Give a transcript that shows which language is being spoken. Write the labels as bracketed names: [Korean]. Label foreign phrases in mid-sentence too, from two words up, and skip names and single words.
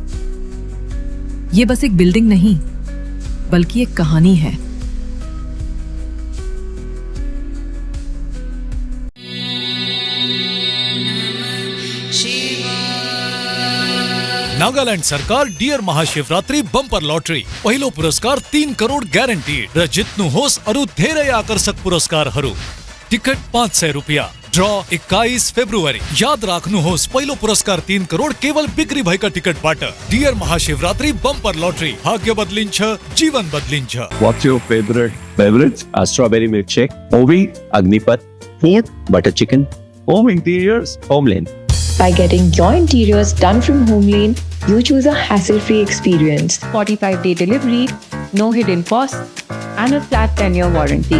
[Hindi] ये बस एक बिल्डिंग नहीं बल्कि एक कहानी है। [Nepali] नागालैंड सरकार डियर महाशिवरात्रि बंपर लॉटरी पहिलो पुरस्कार 3 करोड़ ग्यारेंटीड र जित्नु होस् अरु धेरै आकर्षक पुरस्कारहरू। टिकट 500 रुपैयाँ। ड्र 21 फेब्रुअरी। याद राख्नुहोस् पहिलो पुरस्कार 3 करोड़ केवल बिक्री भएका टिकटबाट। डियर महाशिवरात्रि बंपर लॉटरी। भाग्य बदलिन्छ, जीवन बदलिन्छ। [English] What's your favorite beverage? A strawberry milkshake. Ovi, Agnipat. Food, butter chicken. Home interiors, Homeland. By getting your interiors done from Homeland, you choose a hassle-free experience. 45-day delivery, no hidden costs, and a flat 10-year warranty.